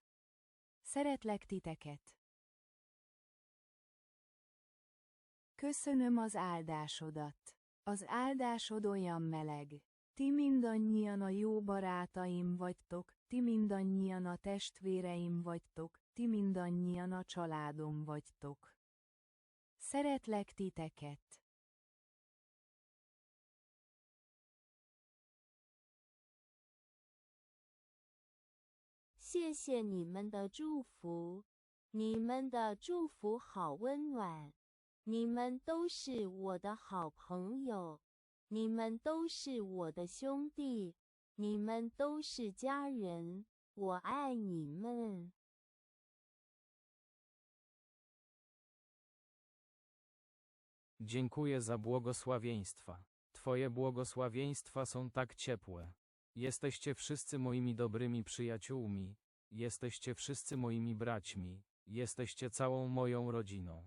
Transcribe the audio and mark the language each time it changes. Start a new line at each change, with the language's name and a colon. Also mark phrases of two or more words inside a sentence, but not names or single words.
Hungarian: Szeretlek titeket. Köszönöm az áldásodat. Az áldásod olyan meleg. Ti mindannyian a jó barátaim vagytok, ti mindannyian a testvéreim vagytok, ti mindannyian a családom vagytok. Szeretlek titeket.
Chinese: 谢谢你们的祝福，你们的祝福好温暖。你们都是我的好朋友，你们都是我的兄弟，你们都是家人，我爱你们。
Polish: Dziękuję za błogosławieństwa. Twoje błogosławieństwa są tak ciepłe. Jesteście wszyscy moimi dobrymi przyjaciółmi. Jesteście wszyscy moimi braćmi. Jesteście całą moją rodziną.